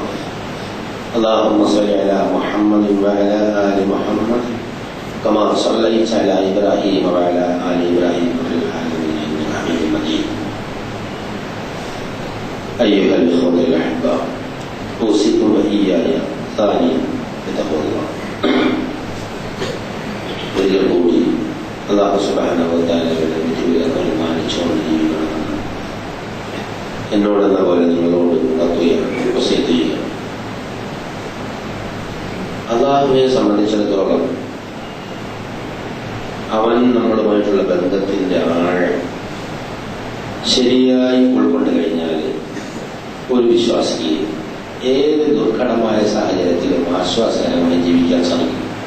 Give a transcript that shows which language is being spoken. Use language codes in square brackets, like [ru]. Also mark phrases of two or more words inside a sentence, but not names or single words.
[ar] اللهم صل على محمد وعلى ال محمد كما صليت على ابراهيم وعلى ال ابراهيم في العالمين انك حميد مجيد. ايها الاخوه الاحباء، اوصيكم واياي ثانيا بتقوى الله. [ml] ഒരിക്കൽ കൂടി [ar] الله سبحانه وتعالى [ml] വിധിവിലക്കുകൾ മാനിച്ചുകൊണ്ട് ജീവിക്കണം എന്നോടെന്ന പോലെ നിങ്ങളോട് വസിയത്ത് ചെയ്യുക. അല്ലാഹുവിനെ സംബന്ധിച്ചിടത്തോളം അവൻ നമ്മളുമായിട്ടുള്ള ബന്ധത്തിന്റെ ആഴം ശരിയായി ഉൾക്കൊണ്ട് കഴിഞ്ഞാൽ ഒരു വിശ്വാസിക്ക് ഏത് ദുർഘടമായ സാഹചര്യത്തിലും ആശ്വാസകരമായി ജീവിക്കാൻ സാധിക്കും.